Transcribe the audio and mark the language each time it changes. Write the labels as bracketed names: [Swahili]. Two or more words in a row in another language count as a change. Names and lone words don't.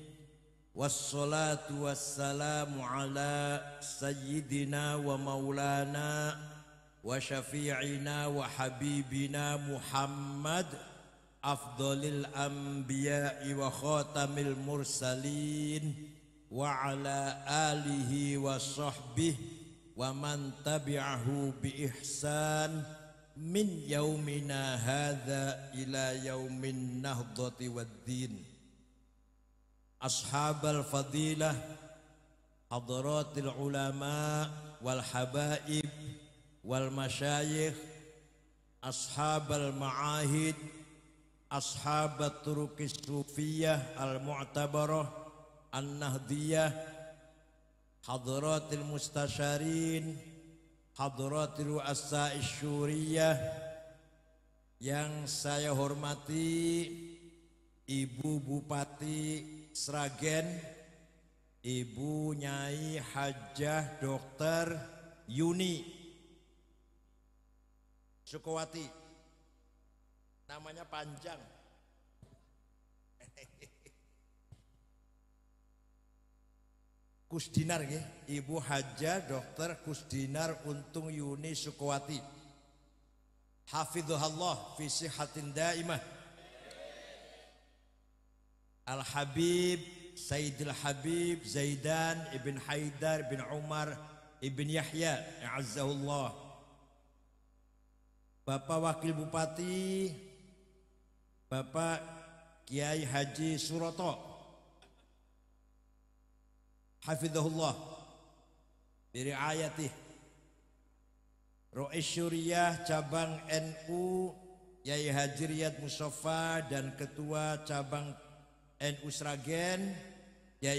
[Arabic] الصلاة والسلام على سيدنا ومولانا وشفيعنا وحبيبنا محمد أفضل الأنبياء وخاتم المرسلين وعلى آله وصحبه ومن تبعه بإحسان من يومنا هذا إلى يوم النهضة والدين. أصحاب الفضيلة حضرات العلماء والحبائب والمشايخ أصحاب المعاهد أصحاب الطرق الصوفية المعتبرة النهضية حضرات المستشارين حضرات رؤساء الشورية. [Indonesian] Yang saya hormati Ibu Bupati Sragen, Ibu Nyai Hajah Dr. Yuni Sukowati, namanya panjang. Kusdinar nggih, Ibu Hajah Dr. Kusdinar Untung Yuni Sukowati. [Arabic] حفظها الله في صحة دائمة. الحبيب سيد الحبيب زيدان بن حيدر بن عمر بن يحيى أعزه الله. [Indonesian] Bapak Wakil Bupati, Bapak Kiai Haji Suroto, [Arabic] حفظه الله برعايته. [Indonesian] Rois Syuriah Cabang NU Yai Haji Riyad Mustafa dan Ketua Cabang NU Sragen Yai